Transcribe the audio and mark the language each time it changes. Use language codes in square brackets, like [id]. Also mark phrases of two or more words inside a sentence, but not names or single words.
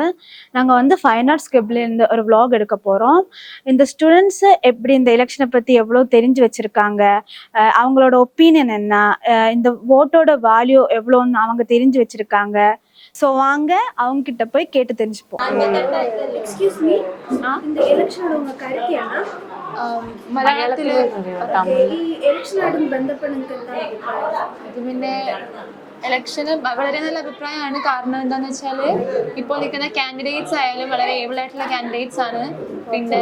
[ta] நாங்கள் ஃபைன் ஆர்ட்ஸ் கிளப்லேருந்து ஒரு vlog எடுக்க போகிறோம். இந்த ஸ்டூடெண்ட்ஸு எப்படி இந்த எலெக்ஷனை பற்றி எவ்வளோ தெரிஞ்சு வச்சுருக்காங்க, அவங்களோட ஒப்பீனியன் என்ன, இந்த ஓட்டோட வேல்யூ எவ்வளோன்னு அவங்க தெரிஞ்சு வச்சுருக்காங்க. ஸோ வாங்க அவங்ககிட்ட போய் கேட்டு தெரிஞ்சுப்போம். [en] excuse me, [ta] இந்த எலக்ஷனோட உள்ள கருத்து என்ன? [ml] മലയാളത്തിൽ ഈ എലക്ഷനായിട്ട് ബന്ധപ്പെട്ട് നിങ്ങൾക്ക് എന്താണ് അഭിപ്രായം? അത് പിന്നെ ഇലക്ഷന് വളരെ നല്ല അഭിപ്രായമാണ്. കാരണം എന്താണെന്ന് വെച്ചാൽ ഇപ്പോൾ നിൽക്കുന്ന കാൻഡിഡേറ്റ്സ് ആയാലും വളരെ ഏബിൾ ആയിട്ടുള്ള കാൻഡിഡേറ്റ്സ് ആണ്. പിന്നെ